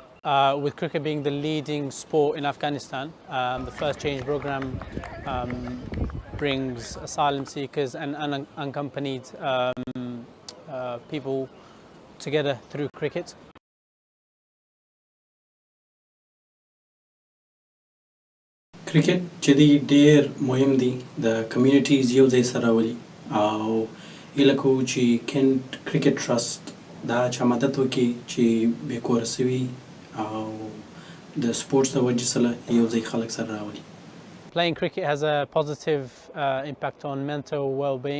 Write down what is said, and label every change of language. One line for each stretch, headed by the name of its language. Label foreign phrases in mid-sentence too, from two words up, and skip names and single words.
English: with cricket being the leading sport in Afghanistan, the first change program brings asylum seekers and unaccompanied people together through cricket.
Pashto: Cricket چې دی ډېر مهم دی د کمیونټیز یو ځای سره راولي او هیله کوو چې کینټ کرکټ ټرست دا چا مدد وکړي چې بېکوره سوي او د سپورټس د وجې سره یو ځای خلک سره راولي.
English: Playing cricket has a positive impact on mental well-being.